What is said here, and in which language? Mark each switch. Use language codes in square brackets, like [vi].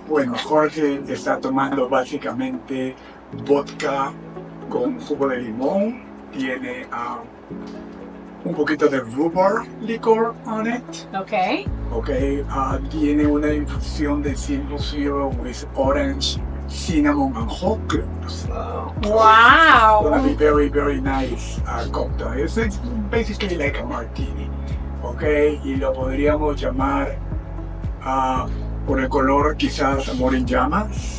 [es] Bueno, Jorge está tomando básicamente vodka con jugo de limón, tiene un poquito de [en] rhubarb liquor on it. Ok. [es] Ok, tiene una infusión de [en] simple syrup with orange, cinnamon and whole cloves. Wow. Gonna be very, very nice cocktail. It's basically like a martini. [es] Ok, y lo podríamos llamar por el color quizás amor en llamas.